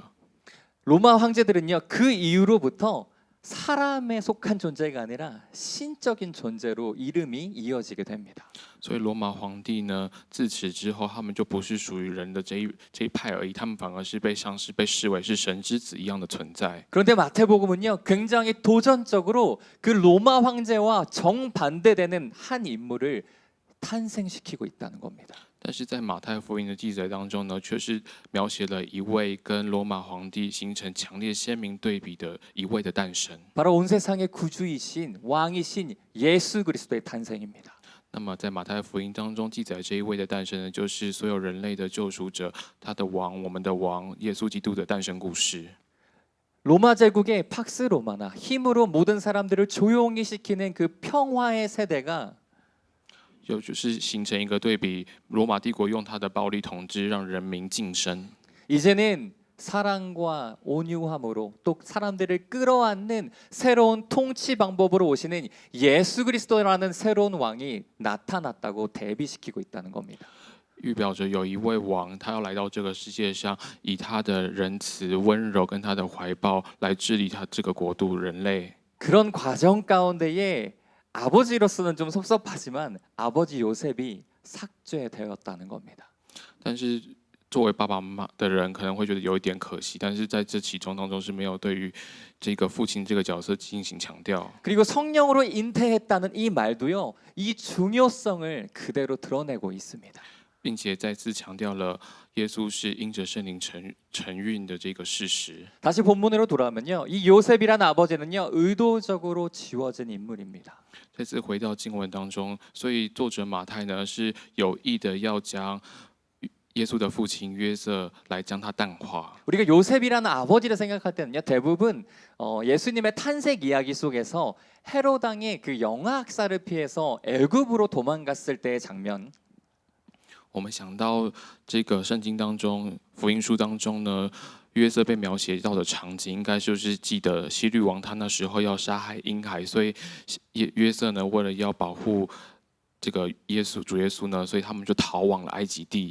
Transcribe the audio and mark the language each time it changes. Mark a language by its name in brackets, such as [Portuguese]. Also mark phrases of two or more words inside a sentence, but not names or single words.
[Korean] 로마 황제들은요, 그 이후로부터 사람에 속한 존재가 아니라 신적인 존재로 이름이 이어지게 됩니다. [Chinese] 所以罗马皇帝呢，自此之后，他们就不是属于人的这一派而已，他们反而是被视为是神之子一样的存在。 [Korean] 그런데 마태복음은요, 굉장히 도전적으로 그 로마 황제와 정반대되는 한 인물을 탄생시키고 있다는 겁니다. [Chinese] 但是在马太福音的记载当中呢，却是描写了一位跟罗马皇帝形成强烈鲜明对比的一位的诞生。 [Korean] 바로 온 세상의 구주이신 왕이신 예수 그리스도의 탄생입니다. [Chinese] 那么在马太福音当中记载这一位的诞生呢，就是所有人类的救赎者，他的王，我们的王耶稣基督的诞生故事。 [Korean] 로마 제국의 팍스 로마나 힘으로 모든 사람들을 조용히 시키는 그 평화의 세대가 [Chinese] 就是形成一个对比，罗马帝国用他的暴力统治让人民晋升。 [Korean] 이제는 사랑과 온유함으로 또 사람들을 끌어안는 새로운 통치 방법으로 오시는 예수 그리스도라는 새로운 왕이 나타났다고 대비시키고 있다는 겁니다. [Chinese] 预表着有一位王，他要来到这个世界上，以他的仁慈、温柔跟他的怀抱来治理他这个国度人类。 [Korean] 그런 과정 가운데에 아버지로서는 좀 섭섭하지만 아버지 요셉이 삭제되었다는 겁니다. [Chinese] 但是作为爸爸妈妈的人，可能会觉得有一点可惜，但是在这其中当中是没有对于这个父亲这个角色进行强调。 [Korean] 그리고 성령으로 잉태했다는 이 말도요, 이 중요성을 그대로 드러내고 있습니다. [Chinese] 并且再次强调了耶稣是因着圣灵承运的这个事实。 [Korean] 다시 본문으로 돌아오면요, 이 요셉이라는 아버지는요, 의도적으로 지워진 인물입니다. [Chinese] 再次回到经文当中，所以作者马太呢是有意的要将耶稣的父亲约瑟来将他淡化。 [Korean] 우리가 요셉이라는 아버지를 생각할 때는요, 대부분 예수님의 탄생 이야기 속에서 헤롯 왕의 그 영아학살을 피해서 애굽으로 도망갔을 때의 장면, [Chinese] 我们想到这个圣经当中、福音书当中呢，约瑟被描写到的场景，应该就是记得希律王他那时候要杀害婴孩，所以约瑟呢为了要保护这个主耶稣呢，所以他们就逃往了埃及地。